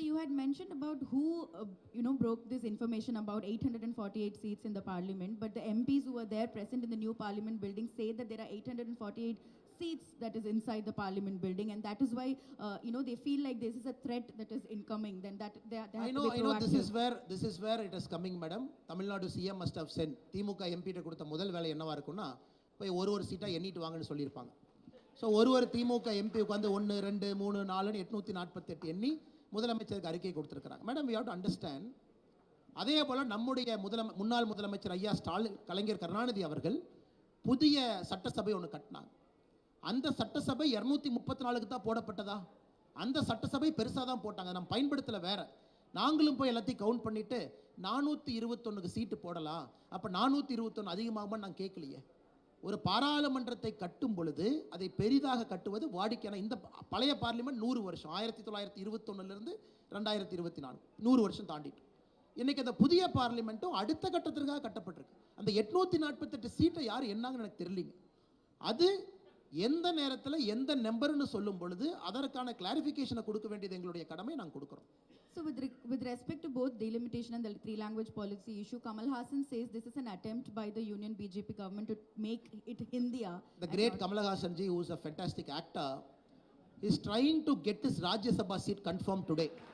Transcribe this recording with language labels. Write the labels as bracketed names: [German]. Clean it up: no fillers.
[English] had mentioned about who, broke this information about 848 seats in the parliament, but the MPs who were there present in the new parliament building say that there are 848 seats that is inside the parliament building, and that is why, they feel like this is a threat that is incoming. Then that they have to be proactive. I know. This is where it is coming, madam. Tamil Nadu CM must have sent [Tamil] DMK MP கிட்ட கொடுத்த முதல் வேலை என்னவா இருக்கும்னா, போய் ஒரு சீட்டா எண்ணிட்டு வாங்கன்னு சொல்லியிருப்பாங்க. ஸோ ஒரு திமுக MP உட்காந்து 1 2 3 4 848 எண்ணி முதலமைச்சருக்கு அறிக்கை கொடுத்துருக்கிறாங்க. [English] Madam, we have to understand. [Tamil] அதே போல் நம்முடைய முன்னாள் முதலமைச்சர் ஐயா ஸ்டாலின், கலைஞர் கருணாநிதி அவர்கள் புதிய சட்டசபை ஒன்று கட்டினாங்க. அந்த சட்டசபை 234க்கு தான் போடப்பட்டதா? அந்த சட்டசபை பெருசாக தான் போட்டாங்க, நம்ம பயன்படுத்தலை வேற. நாங்களும் போய் எல்லாத்தையும் கவுண்ட் பண்ணிட்டு 421க்கு சீட்டு போடலாம், அப்போ 421 அதிகமாகுமான்னு நான் கேட்கலையே. ஒரு பாராளுமன்றத்தை கட்டும் பொழுது அதை பெரிதாக கட்டுவது வாடிக்கையான. இந்த பழைய பார்லிமெண்ட் 100 வருஷம், 1921 2024 100 வருஷம் தாண்டிட்டு. இன்னைக்கு அந்த புதிய பார்லிமெண்ட்டும் அடுத்த கட்டத்திற்காக கட்டப்பட்டிருக்கு. அந்த 848 சீட்டை யார் என்னாங்கன்னு எனக்கு தெரியலீங்க. அது எந்த நேரத்தில் எந்த நம்பர்னு சொல்லும் பொழுது அதற்கான கிளாரிஃபிகேஷனை கொடுக்க வேண்டியது எங்களுடைய கடமை, நாங்கள் கொடுக்குறோம். [English] So with respect to both delimitation and the three-language policy issue, Kamal Hassan says this is an attempt by the Union BJP government to make it Hindiya. The great Kamal Hassan ji, who is a fantastic actor, is trying to get his Rajya Sabha seat confirmed today.